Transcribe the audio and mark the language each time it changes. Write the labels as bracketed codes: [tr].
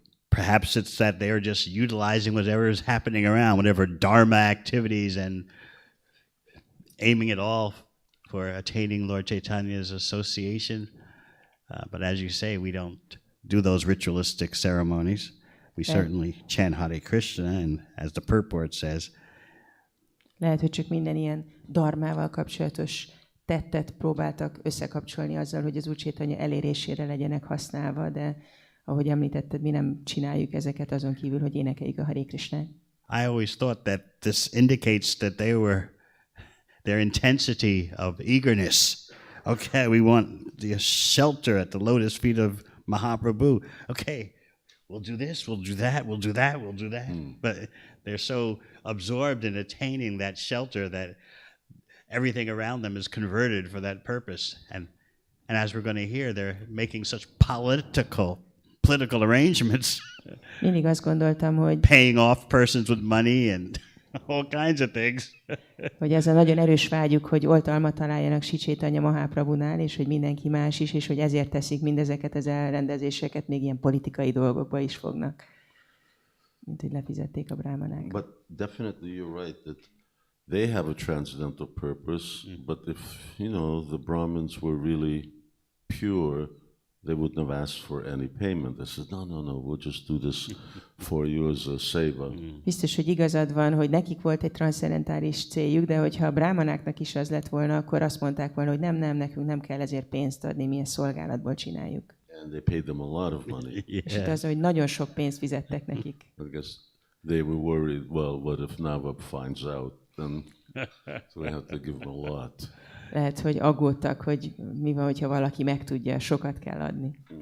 [en] Perhaps it's that they're just utilizing whatever is happening around, whatever dharma activities, and aiming it all for attaining Lord Chaitanya's association. But as you say, we don't do those ritualistic ceremonies. We certainly chant Hare Krishna, and as the purport says, [hu] lehet, hogy csak minden ilyen dharmával kapcsolatos tettet próbáltak összekapcsolni azzal, hogy az Úr Chaitanya elérésére legyenek használva, de ahogy említetted, mi nem csináljuk ezeket azon kívül, hogy énekeljük a Hare Krishnát. [en] I always thought that this indicates that their intensity of eagerness. Okay, we want the shelter at the lotus feet of Mahaprabhu. Okay, we'll do this, we'll do that, we'll do that, we'll do that. But they're so absorbed in attaining that shelter that everything around them is converted for that purpose. And as we're going to hear, they're making such political arrangements. [hu] Mindig azt gondoltam, hogy [en] paying off persons with money and all kinds of things. [hu] hogy ez a nagyon erős vágyuk, hogy oltalmat találjanak Sri Caitanya Mahaprabhunál, és hogy mindenki más is, és hogy ezért teszik mindezeket az elrendezéseket, még ilyen politikai dolgokba is fognak. Mint hogy lefizették a brámanák. [en] But definitely you're right that they have a transcendental purpose, but if, the Brahmins were really pure, they wouldn't have asked for any payment. They said, no, we'll just do this for you as a seva. [hu] Biztos, hogy igazad van, hogy nekik volt egy transzcendentális céljuk, de hogyha a brámanáknak is az lett volna, akkor azt mondták volna, hogy nem, nekünk nem kell ezért pénzt adni, mi ezt szolgálatból csináljuk. [en] And they paid them a lot of money. [hu] És itt az, hogy nagyon sok pénzt fizettek nekik. [en] I guess they were worried, well, what if Navab finds out? Then so we have to give them a lot. [hu] Lehet, hogy aggódtak, hogy mi van, hogyha valaki megtudja, sokat kell adni.